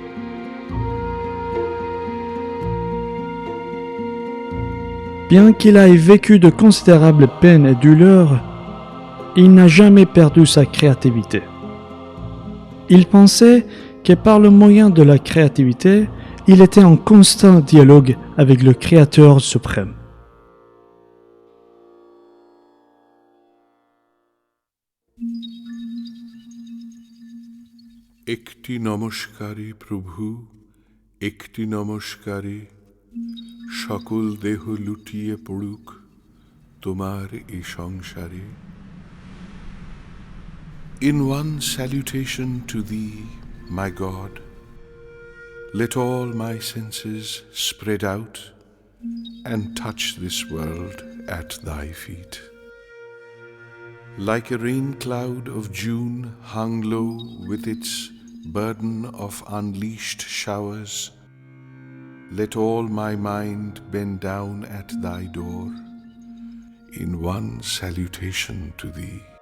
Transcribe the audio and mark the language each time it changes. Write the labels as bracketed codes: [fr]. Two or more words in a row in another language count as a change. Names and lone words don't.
[fr] Bien qu'il ait vécu de considérables peines et douleurs, il n'a jamais perdu sa créativité. Il pensait que par le moyen de la créativité, il était en constant dialogue avec le Créateur suprême. [bn] একটি নমস্কারে প্রভু, একটি নমস্কারে সকল দেহ লুটিয়ে পড়ুক তোমার এই সংসারে। [en] In one salutation to thee, my God, let all my senses spread out and touch this world at thy feet. Like a rain cloud of June hung low with its burden of unleashed showers, let all my mind bend down at thy door in one salutation to thee.